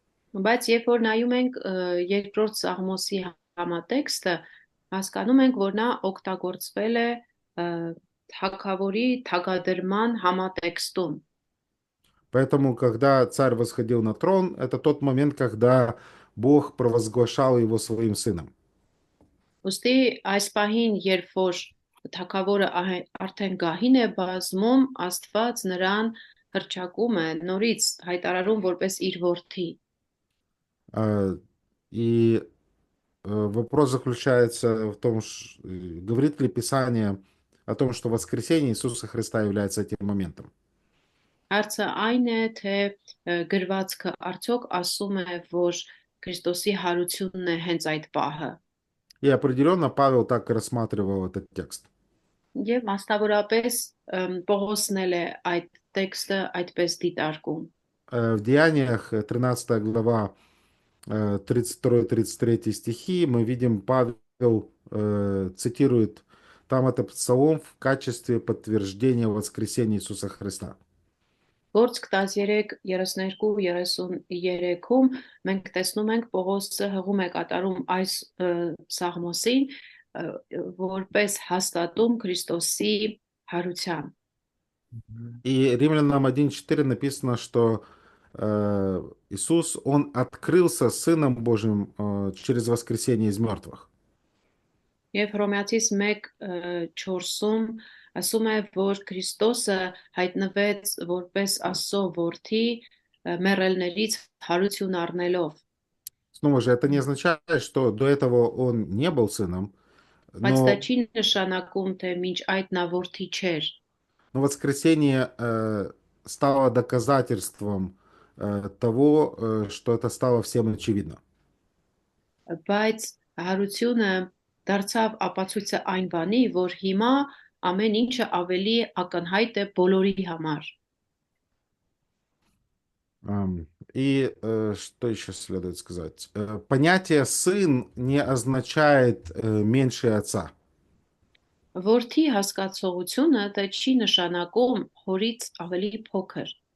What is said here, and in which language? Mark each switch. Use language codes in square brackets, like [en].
[hy] Բայց երբ որ նայում ենք երկրորդ Սաղմոսի համատեքստը, հասկանում ենք, որ նա օգտագործվել է թագավորի թագադրման համատեքստում։ [ru] Поэтому, когда царь восходил на трон, это тот момент, когда Бог провозглашал его своим сыном. [hy] Ոստի այս պահին, երբ որ թագավորը արդեն գահին է բազմում, Աստված նրան հռչակում է, նորից հայտարարում որպես իր որդի։ [ru] А, И вопрос заключается в том, говорит ли Писание о том, что воскресение Иисуса Христа является этим моментом. [hy] Հարցը այն է, թե գրվածքը արդյոք ասում է, որ Քրիստոսի հարությունն է հենց այդ պահը։ [ru] И определенно Павел так рассматривал этот текст. [hy] Եվ մասնավորապես Պողոսն էլ է այդ տեքստը այդպես դիտարկում։ [ru] В Деяниях 13 глава 32-33 стихи мы видим, Павел цитирует там этот псалом в качестве подтверждения воскресения Иисуса Христа. [hy] Գործք 13-32-33-ում մենք տեսնում ենք Պողոսը հղում է կատարում այս սաղմոսին որպես հաստատում Քրիստոսի հարության։ [ru] И Римлянам 1:4 написано, что Иисус, Он открылся Сыном Божьим через воскресение из мертвых. [hy] Եվ Հռոմեացիս 1:4-ում ասում է, որ Քրիստոսը հայտնվեց որպես Աստծո որդի մեռելներից հարություն առնելով։ [ru] Снова же, это не означает, что до этого Он не был сыном, [hy] Բայց [ru] но [hy] դա չի նշանակում, թե մինչ այդ նա որդի չէր։ [ru] Но воскресение стало доказательством того, что это стало всем очевидно. [hy] Բայց հարությունը դարձավ ապացույցը այն բանի, որ հիմա ամեն ինչը ավելի ակնհայտ է բոլորի համար։ [ru] И что еще следует сказать? Понятие «сын» не означает «меньше отца». [hy] Որդի հասկացողությունը դա չի нշանակում հորից ավելի փոքր։